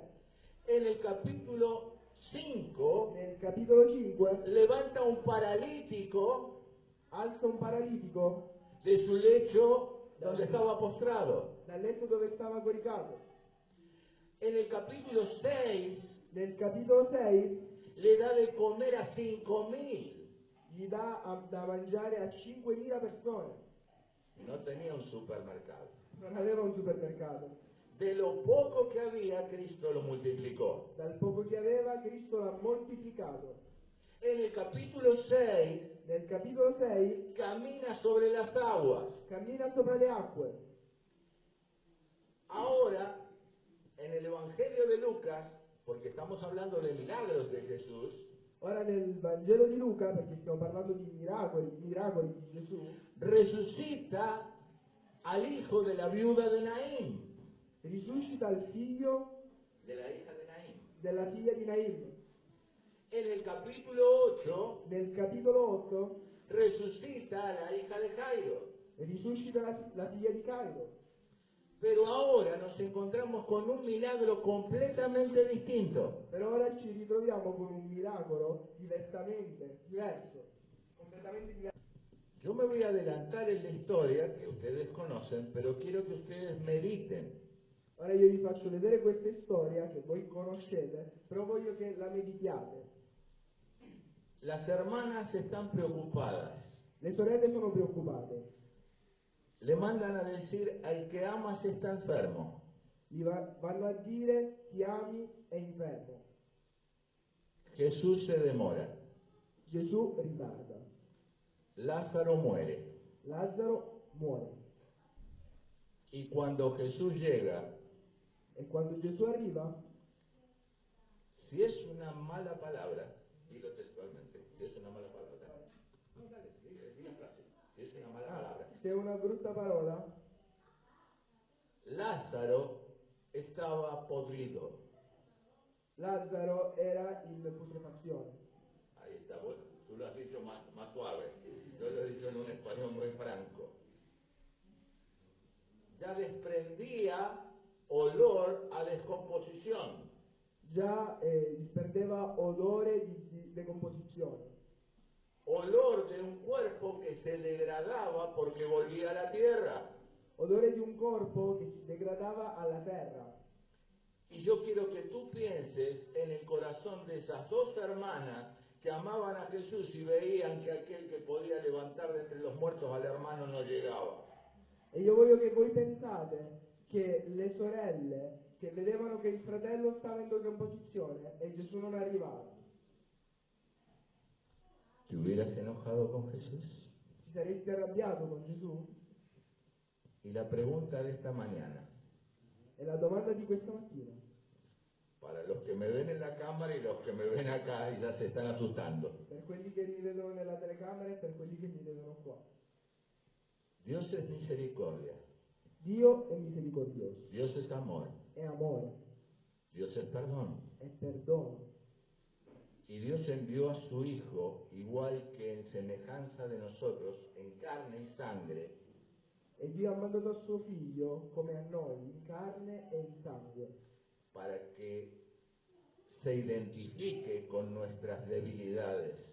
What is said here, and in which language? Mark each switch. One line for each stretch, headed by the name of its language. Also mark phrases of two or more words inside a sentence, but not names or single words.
Spanish: En el capítulo 5,
Italian: Nel capitolo 5
Spanish: levanta un paralítico
Italian: alza un paralitico
Spanish: de su lecho donde estaba postrado.
Italian: dal letto dove stava coricato.
Spanish: En el capítulo 6,
Italian: Nel capitolo 6
Spanish: le da de comer a 5.000.
Italian: gli dà da mangiare a 5.000 persone.
Spanish: No tenía un supermercado.
Italian: Non aveva un supermercato.
Spanish: De lo poco que había, Cristo lo multiplicó.
Italian: Dal poco che aveva, Cristo l'ha moltiplicato.
Spanish: En el capítulo 6,
Italian: Nel capitolo 6
Spanish: camina sobre las aguas.
Italian: cammina sopra le acque.
Spanish: Ahora, en el Evangelio de Lucas, porque estamos hablando de milagros de Jesús,
Italian: Ora nel Vangelo di Luca, perché stiamo parlando di miracoli di Gesù,
Spanish: resucita al hijo de la viuda de Naín,
Italian: risuscita il figlio
Spanish: de la hija de Naín.
Italian: della figlia di Naim.
Spanish: En el capítulo 8
Italian: Nel capitolo 8
Spanish: resucita a la hija de Jairo.
Italian: risuscita la figlia di Cairo.
Spanish: Pero ahora nos encontramos con un milagro completamente distinto.
Italian: Però ora ci ritroviamo con un miracolo diverso, completamente diverso.
Spanish: Yo me voy a adelantar en la historia que ustedes conocen, pero quiero que ustedes mediten.
Italian: Ora io vi faccio vedere questa storia che voi conoscete, però voglio che la meditiate.
Spanish: Las hermanas están preocupadas.
Italian: Le sorelle sono preoccupate.
Spanish: Le mandan a decir, al que amas está enfermo.
Italian: Vanno a dire chi ami è infermo.
Spanish: Jesús se demora.
Italian: Gesù ritarda.
Spanish: Lázaro muere.
Italian: Lazzaro muore.
Spanish: Y cuando Jesús llega,
Italian: E quando Gesù arriva,
Spanish: si es una mala palabra, digo textualmente, si es una mala palabra, no, dale, di la frase, si es una mala palabra.
Italian: se è una brutta parola,
Spanish: Lázaro estaba podrido.
Italian: Lazzaro era in putrefazione.
Spanish: Ahí está, bueno, tú lo has dicho más suave, yo lo he dicho en un español muy franco. Ya desprendía olor a descomposición.
Italian: Già disperdeva odore di decomposizione.
Spanish: Olor de un cuerpo que se degradaba porque volvía a la tierra.
Italian: Odore di un corpo che si degradava alla terra.
Spanish: Y yo quiero que tú pienses en el corazón de esas dos hermanas que amaban a Jesús y veían que aquel que podía levantar de entre los muertos al hermano no llegaba.
Italian: E io voglio che voi pensate che le sorelle che vedevano che il fratello stava in decomposizione e Gesù non arrivava,
Spanish: ¿Te hubieras enojado con Jesús?
Italian: ti saresti arrabbiato con Gesù?
Spanish: Y la pregunta de esta mañana,
Italian: E la domanda di questa mattina,
Spanish: para los que me ven en la cámara y los que me ven acá y ya se están asustando.
Italian: per quelli che mi vedono nella telecamera e per quelli che mi vedono qua.
Spanish: Dios es misericordia,
Italian: Dio è misericordioso,
Spanish: Dios es amor,
Italian: è amore,
Spanish: Dios es perdón.
Italian: è perdono.
Spanish: Y Dios envió a su Hijo, igual que en semejanza de nosotros, en carne y sangre,
Italian: E Dio ha mandato a suo figlio come a noi, in carne e in sangue,
Spanish: para que se identifique con nuestras debilidades.